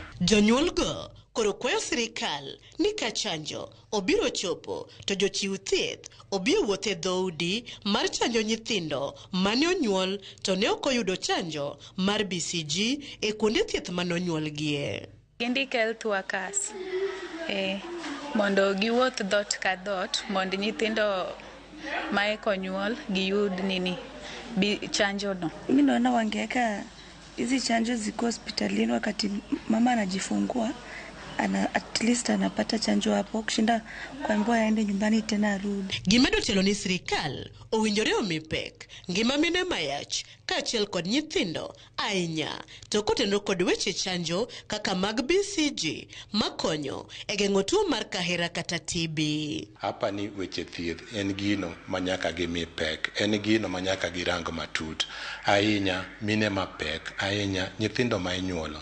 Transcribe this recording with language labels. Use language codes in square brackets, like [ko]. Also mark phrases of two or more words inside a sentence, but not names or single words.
[luo] Jonyuol go koro kwayo sirikal ni ka chanjo obiro chopo to jochiw thieth obiro wuothe dhoudi mar chanjo nyithindo mane onyuol to ne ok oyudo chanjo mar BCG e kuonde thieth mane onyuolgie. Indike [en] health workers [luo] mondo giwuoth dhot ka dhot mondo nyithindo ma ekonyuol giyud chanjo no. [sw] Mimi naona wangeweka hizi chanjo ziko hospitalini wakati mama anajifungua [en] at least [sw] anapata chanjo hapo kushinda kuambiwa aende nyumbani tena arudi. [luo] Gimedo telo ni sirikal owinjore omi pek ngima mine mayach kaachiel kod nyithindo ahinya to kotenore kod weche chanjo kaka mag BCG makonyo e geng'o tuo mar kahera kata TB. Hapa ni weche thieth en gino manyaka gimi pek, en gino manyaka girango matut ahinya mine mapek ahinya nyithindo ma inyuolo.